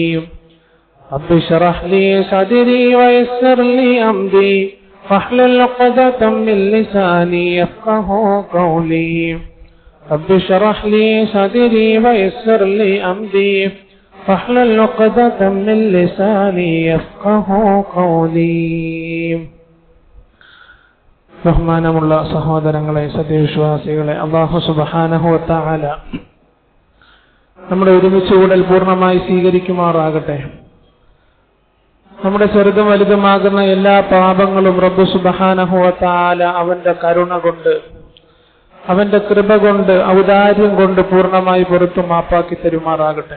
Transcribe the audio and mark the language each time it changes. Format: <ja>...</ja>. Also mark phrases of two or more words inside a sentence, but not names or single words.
<ar>رب اشرح لي صدري ويسر لي أمري واحلل عقدة من لساني يفقهوا قولي. رب اشرح لي صدري ويسر لي أمري واحلل عقدة من لساني يفقهوا قولي.</ar> <ml>ബഹുമാനമുള്ള സഹോദരങ്ങളെ, സത്യവിശ്വാസികളെ, അല്ലാഹു</ml> <ar>سبحانه وتعالى</ar> <ml>നമ്മുടെ ഒരുമിച്ച് കൂടൽ പൂർണ്ണമായി സ്വീകരിക്കുമാറാകട്ടെ. നമ്മുടെ ചെറുതും വലുതുമാകുന്ന എല്ലാ പാപങ്ങളും റബ്ബ്</ml> <ar>سبحانه وتعالى</ar> <ml>അവന്റെ കരുണ കൊണ്ട്, അവന്റെ കൃപ കൊണ്ട്, ഔദാര്യം കൊണ്ട് പൂർണ്ണമായി പുറത്തു മാപ്പാക്കി തരുമാറാകട്ടെ.</ml>